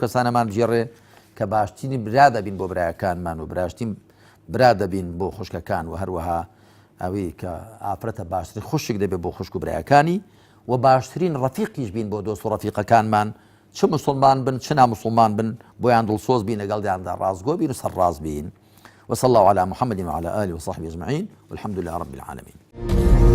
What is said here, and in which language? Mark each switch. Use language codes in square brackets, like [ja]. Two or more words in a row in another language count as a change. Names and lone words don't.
[ckb] کەسانەمان بژێڕێ کە باشترین برا دەبین بۆ برایەکانمان و باشترین برا دەبین بۆ خوشکەکان و هەروەها ئەوەی کە ئافرەتە باشترین خوشک دەبێت بۆ خوشک و برایەکانی و باشترین ڕەفیقیش بین بۆ دۆست و ڕەفیقەکانمان چ مسلمان بن چ نامسلمان بن بۆیان دڵسۆز بین لەگەڵیاندا ڕازگۆ بین و سەرڕاز بین [ar] وصلى الله على محمد وعلى آله وصحبه أجمعين والحمد لله رب العالمين.